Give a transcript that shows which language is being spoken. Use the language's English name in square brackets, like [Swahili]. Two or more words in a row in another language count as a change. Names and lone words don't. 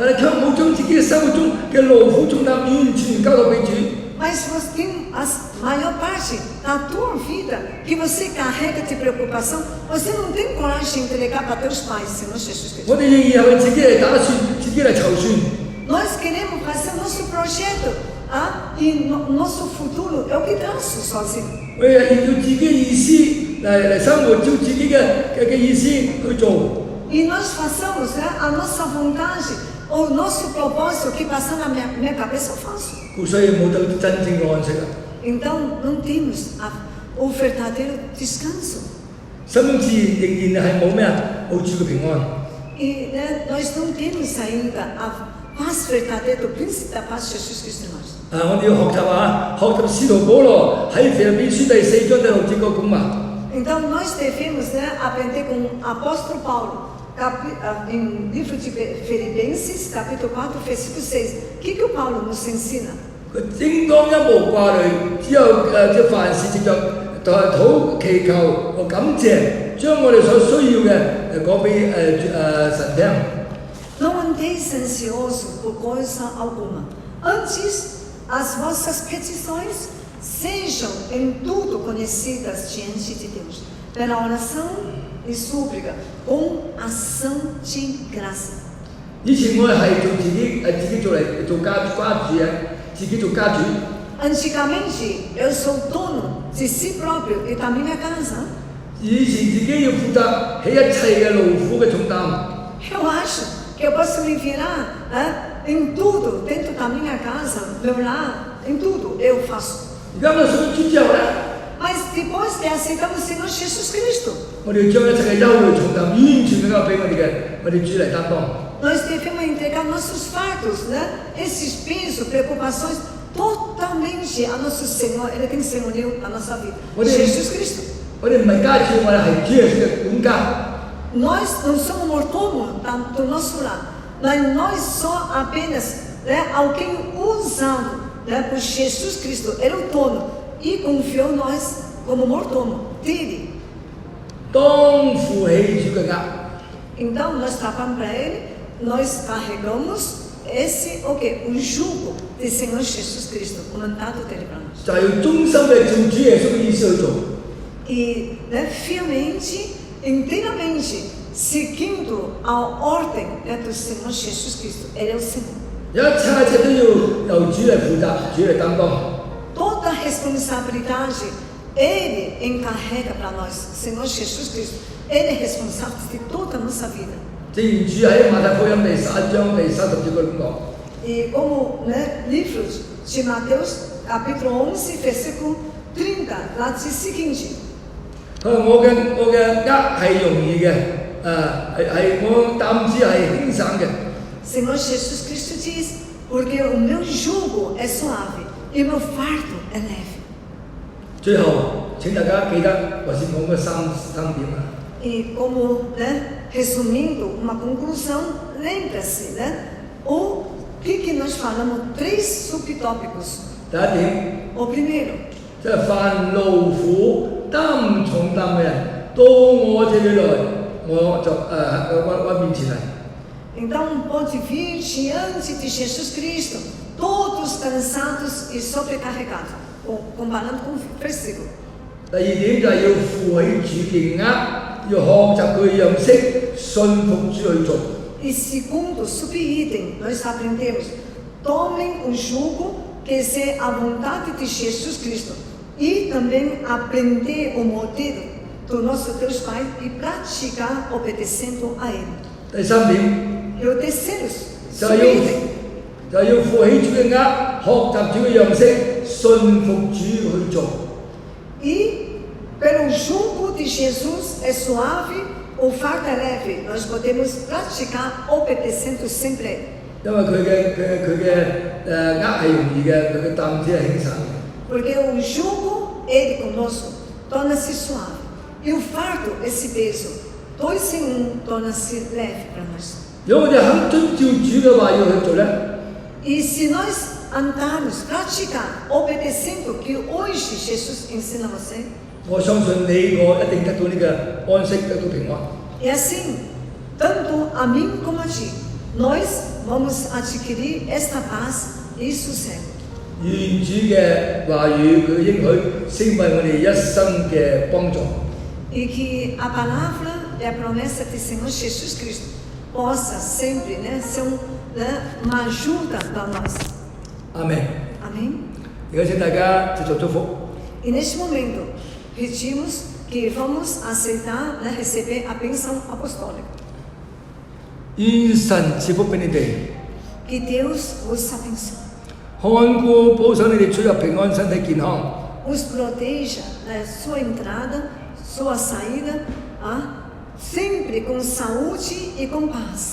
[Cantonese] 但係卻冇將自己嘅生活中嘅勞苦重擔完全交到俾主。 [Portuguese] Mas você tem a maior parte da tua vida que você carrega de preocupação, você não tem coragem de entregar para teus pais, Senhor Jesus Cristo. [Cantonese] 我哋仍然係為自己嚟打算，自己嚟籌算。 [Portuguese] Nós queremos fazer nosso projeto e nosso futuro é o que traço sozinho. [Cantonese] 我哋按照自己嘅意思嚟生活，照自己嘅意思去做。 [Portuguese] E nós façamos a nossa vontade, o nosso propósito que passa na minha cabeça, eu faço. [Cantonese] 故所以冇到真正嘅安息啦。 [Portuguese] Então não temos o verdadeiro descanso. [Cantonese] 心中自然係冇咩啊，冇主嘅平安。 [Portuguese] E nós não temos ainda a paz verdadeira do príncipe da paz, Jesus Cristo em nós. [Cantonese] 我哋要學習學習使徒保羅喺腓立比書第4章第6節嗰講話。 [Portuguese] Então nós devemos aprender com o apóstolo Paulo, em livro de Filipenses, capítulo 4, versículo 6. O que o Paulo nos ensina? [Cantonese] 佢應當一無掛慮，只有即凡事藉着禱祈求和感謝，將我哋所需要嘅講俾神聽。 [Portuguese] Não andeis ansioso por coisa alguma. Antes, as vossas petições sejam em tudo conhecidas diante de Deus, pela oração e súplica, com ação de graça. [Cantonese] 以前我哋係做自己做嚟做家主嘅，自己做家主。 [Portuguese] Antigamente, eu sou dono de si próprio e da minha casa. [Cantonese] 以前自己要負責起一切嘅勞苦嘅重擔。 [Portuguese] Eu acho que eu posso me virar em tudo, dentro da minha casa, meu lar, em tudo eu faço. [Cantonese] 而家我哋信咗主之後咧， [Portuguese] Mas depois de aceitamos o Senhor Jesus Cristo, [Cantonese] 我哋要將一切嘅憂慮重擔完全交俾我哋主嚟擔當。 [Portuguese] nós devemos entregar nossos fardos, esses pesos, preocupações, totalmente a nosso Senhor. Ele tem senhorio na nossa vida. Jesus Cristo. [Cantonese] 我哋唔係家主，我哋係主耶穌嘅管家。 [Portuguese] Nós não somos mordomo do nosso lar, mas nós só apenas alguém usado por Jesus Cristo. Ele é o dono e confiou nós como mordomo dele. [Cantonese] 當負起主嘅軛， [Portuguese] Então nós trabalhamos para ele, nós carregamos o jugo do Senhor Jesus Cristo, o mandato dele para nós. [Cantonese] 就係要忠心嘅照主耶穌嘅意思去做。 [Portuguese] E fielmente, inteiramente, seguindo a ordem do Senhor Jesus Cristo. Ele é o Senhor. [Cantonese] 一切都要由主嚟負責，主嚟擔當。 [Portuguese] Toda a responsabilidade Ele encarrega para nós, Senhor Jesus Cristo. Ele é responsável de toda a nossa vida. [Cantonese] 正如主喺馬太福音第11章第30節嗰咁講。 [Portuguese] E como livro de Mateus, capítulo 11, versículo 30, lá diz o seguinte: [Cantonese] 我嘅軛係容易嘅，係我擔子係輕省嘅。 [Portuguese] Senhor Jesus Cristo diz, porque o meu jugo é suave e o meu fardo é leve. [Cantonese] 最後請大家記得頭先講嘅三點啊。 [Portuguese] E como, resumindo, uma conclusão, lembra-se, o que nós falamos, 3 subtópicos. [Cantonese] 第一點， [Portuguese] O primeiro, [Cantonese] 即係凡勞苦擔重擔嘅人，到我這裏來，我就我面前嚟。 [Portuguese] então pode vir diante de Jesus Cristo, todos cansados e sobrecarregados, comparando com o versículo. [Cantonese] 第二點就係要負起主嘅軛，要學習佢嘅樣式，信服主去做。 [Portuguese] E segundo subitem, nós aprendemos, tomem o jugo que é a vontade de Jesus Cristo e também aprender o modelo do nosso Deus Pai e praticar obedecendo a Ele. [Cantonese] 第三點 [Portuguese] E o terceiro [Cantonese] 就係 [Portuguese] subitem, [Cantonese] 要負起主嘅軛，學習主嘅樣式，信服主去做。 [Portuguese] e pelo jugo de Jesus é suave, o fardo é leve. Nós podemos praticar obedecendo sempre Ele. [Cantonese] 因為佢嘅軛係容易嘅，佢嘅擔子係輕省嘅。 [Portuguese] Porque o jugo, Ele conosco, torna-se suave. E o fardo, esse peso, 2 em 1, torna-se leve para nós. [Cantonese] 如果我哋肯遵照主嘅話要去做咧， [Portuguese] E se nós andarmos, praticar, obedecendo o que hoje Jesus ensina a você, [Cantonese] 我相信你我一定得到呢個安息，得到平安。 [Portuguese] e assim, tanto a mim como a ti, nós vamos adquirir esta paz e sossego. [Cantonese] 願主嘅話語佢應許成為我哋一生嘅幫助。 [Portuguese] E que a palavra e a promessa do Senhor Jesus Cristo possa sempre, ser uma ajuda para nós. [Cantonese] 阿們。 [Portuguese] Amém? [Cantonese] 而家請大家接受祝福。 [Portuguese] E neste momento, pedimos que vamos aceitar, receber a bênção apostólica. [Cantonese] 願神賜福俾你哋， [Portuguese] Que Deus os abençoe, [Cantonese] 看顧保守你哋出入平安，身體健康。 [Portuguese] os proteja na sua entrada, sua saída, sempre com saúde e com paz.